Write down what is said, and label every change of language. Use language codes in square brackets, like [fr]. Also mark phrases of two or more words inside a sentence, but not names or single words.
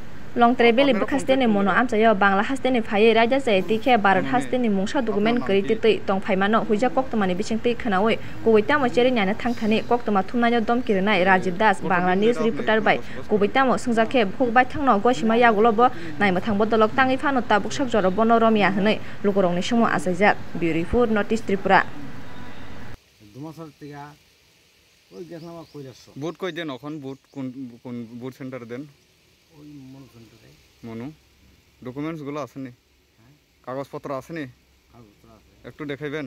[en] Long travel [trp] bukhaste ni mono amchayo Bangla haste ni phaye raja jai tikhe Bharat haste ni mungsa document kari titui tong phaimano huija koktmani bisingtui khanawi kuwaitamo cheri nyana thangthani koktma thumnayo domkirinai Rajiv Das Bangla News reporter bai kuwaitamo sungjakhe phukbai thangno goisima yagulobo naima thangbo dolok tangi phano tabuk sakjoro bonoromia hwnoi lukorongni sumo asaijak beautiful Northeast Tripura [bn] বুট কই দেন এখন বুট কোন কোন বুট সেন্টার দেন ওই মনো সেন্টারে মনু ডকুমেন্টস গুলো আছে নি কাগজপত্র আছে নি কাগজপত্র আছে একটু দেখাইবেন